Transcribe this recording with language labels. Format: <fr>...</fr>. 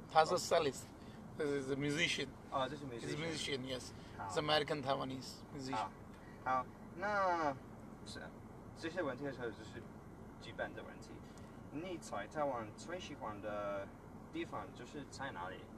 <zh>他是</zh> <en>cellist， is a musician。</en> <zh>哦，这是 musician。</zh> <en>He's a musician, yes. He's American Taiwanese musician.</en> <zh>好，那这些问题的时候就是基本的问题。你在台湾最喜欢的地方就是在哪里？</zh>